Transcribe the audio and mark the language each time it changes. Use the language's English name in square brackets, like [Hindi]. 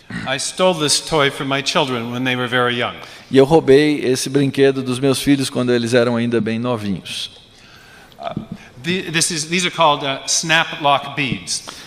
[English] I stole this toy from my children when they were very young. [Portuguese] E eu roubei esse brinquedo dos meus filhos quando eles eram ainda bem novinhos. [English] These are called snap lock beads.